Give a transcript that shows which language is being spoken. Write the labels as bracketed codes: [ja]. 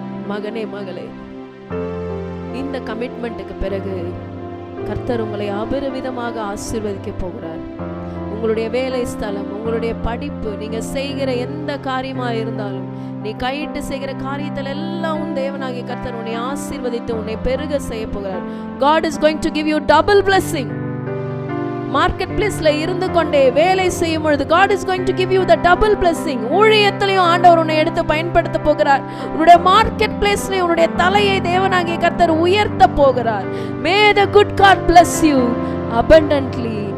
[ta] மகனே மகளே, இந்த கமிட்மெண்ட்டுக்கு பிறகு கர்த்தர் உங்களை அபரிவிதமாக ஆசீர்வதிக்க போகிறார். உங்களுடைய வேலை ஸ்தலம், உங்களுடைய படிப்பு, நீங்க செய்கிற எந்த காரியமா இருந்தாலும், நீ கையிட்டு செய்கிற காரியத்தில் எல்லாம் உன் தேவனாகிய கர்த்தர் உன்னை ஆசீர்வதித்து உன்னை பெருக செய்ய போகிறார். [en] God is going to give you double blessing. [ta] Market பிளேஸ்ல இருந்து கொண்டே வேலை செய்யும் பொழுது [en] God is going to give you the double blessing. [ta] ஊழியத்திலையும் ஆண்டவர் உன்னை எடுத்து பயன்படுத்த போகிறார். உன்னுடைய மார்க்கெட் பிளேஸ்ல உன்னுடைய தலையை தேவனாகிய கர்த்தர் உயர்த்த போகிறார். [en] May the good God bless you abundantly.